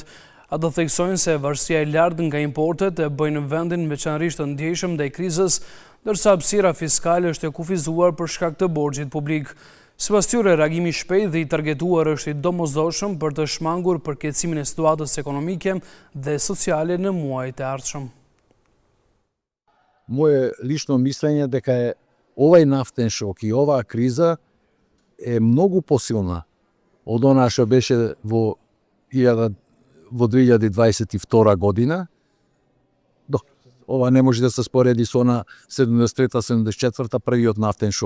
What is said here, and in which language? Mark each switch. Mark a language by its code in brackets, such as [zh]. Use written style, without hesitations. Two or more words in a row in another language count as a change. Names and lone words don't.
[sq] Ata theksojnë se varësia e lartë nga importet e bëjnë vendin veçanërisht të ndjeshëm ndaj krizës, ndërsa hapësira fiskale është e kufizuar për shkak të borxhit publik. Sipas tyre, reagimi i shpejtë dhe i targetuar është i domosdoshëm për të shmangur përkeësimin e situatës ekonomike dhe sociale në muajt e ardhshëm. [sr] Moje lično mišljenje [mk] дека [sr] je ovaj [mk] нафтен шок и оваа криза е многу посилна од она што беше во 2022 година. Ова не може да се спореди со она 73-74 првиот нафтен шок.